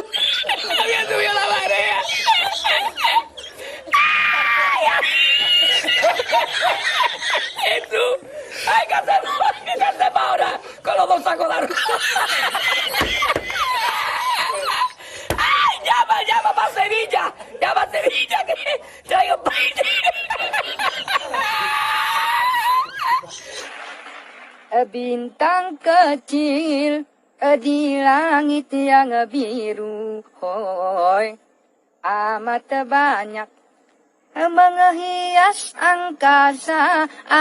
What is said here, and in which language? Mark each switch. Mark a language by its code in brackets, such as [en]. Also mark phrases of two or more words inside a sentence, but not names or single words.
[es] Había subido la marea. ¡Jesús! ¡Hay que hacer ahora! Con los dos sacos de arroz. ¡Ay! ¡Llama para Sevilla! ¡Llama a Sevilla que traigo [id] Bintang kecil di langit yang biru, hoi, amat banyak menghias angkasa.